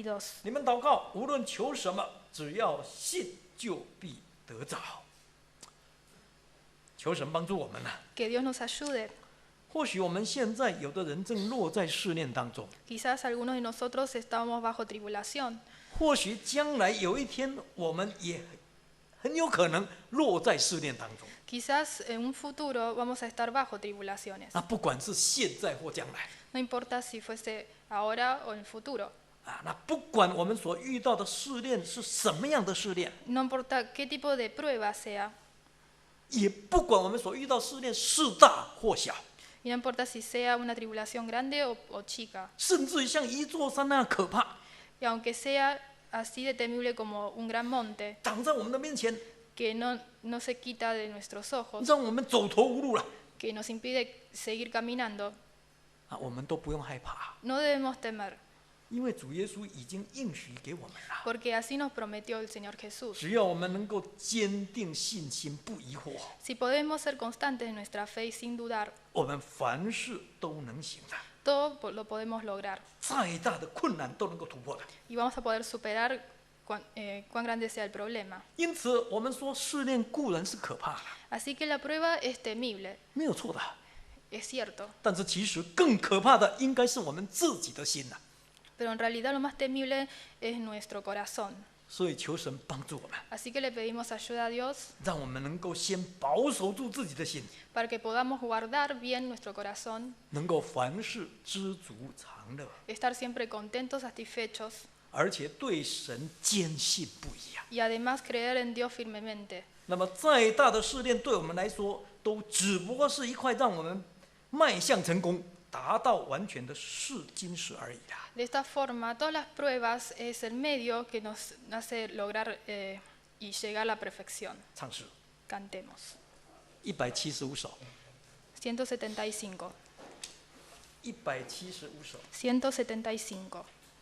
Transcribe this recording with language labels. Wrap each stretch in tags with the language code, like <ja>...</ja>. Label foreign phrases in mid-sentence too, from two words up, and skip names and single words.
<es>22.</es> <zh>你们祷告，无论求什么，只要信，就必得着。求神帮助我们啊！</zh> <es>Que Dios nos ayude.</es> <zh>或许我们现在有的人正落在试炼当中，</zh> <es>Quizás algunos de nosotros estamos bajo tribulación.</es> <zh>或许将来有一天，我们也很有可能落在试炼当中。</zh> <es>Quizás en un futuro vamos a estar bajo tribulaciones.</es> <zh>那不管是现在或将来，</zh> <es>No importa si fuese ahora o en el futuro.</es> <zh>那不管我们所遇到的试炼是什么样的试炼，</zh> <es>No importa qué tipo de prueba sea.</es> <zh>也不管我们所遇到试炼是大或小，</zh> <es>Y no importa si sea una tribulación grande o chica.</es> <zh>甚至于像一座山那样可怕，</zh> <es>Y aunque sea así de temible como un gran monte,</es> <zh>挡在我们的面前，</zh> <es>que no se quita de nuestros ojos,</es> <zh>让我们走投无路了</zh> <es>que nos impide seguir caminando,</es> <zh>我们都不用害怕，</zh> <es>no debemos temer,</es> <zh>因为主耶稣已经应许给我们了。</zh> <es>porque así nos prometió el Señor Jesús.</es> <zh>只要我们能够坚定信心，不疑惑，</zh> <es>Si podemos ser constantes en nuestra fe y sin dudar,</es> <zh>我们凡事都能行的，</zh> <es>todo lo podemos lograr</es> <zh>再大的困难都能够突破的。</zh> <es>y vamos a poder superar cuán grande sea el problema.</es> <zh>因此，我们说试炼固然是可怕的，</zh> <es>Así que la prueba es temible,</es> <zh>没有错的。</zh> <es>es cierto,</es> <zh>但是其实更可怕的，应该是我们自己的心呐、</zh> <es>pero en realidad lo más temible es nuestro corazón.</es> <zh>所以求神帮助我们，</zh> <es>Así que le pedimos ayuda a Dios</es> <zh>让我们能够先保守住自己的心，</zh> <es>para que podamos guardar bien nuestro corazón,</es> <zh>能够凡事知足常乐，</zh> <es>estar siempre contentos, satisfechos</es> <zh>而且对神坚信不疑啊。</zh> <es>y además creer en Dios firmemente.</es> <zh>那么再大的试炼，对我们来说，都只不过是一块让我们迈向成功、达到完全的试金石而已啦。</zh> <es>De esta forma, todas las pruebas es el medio que nos hace lograr y llegar a la perfección.</es> <zh>唱诗</zh> <es>Cantemos.</es> <zh>175首</zh> <es>175.</es> <zh>，175首。</zh> <es>175.</es>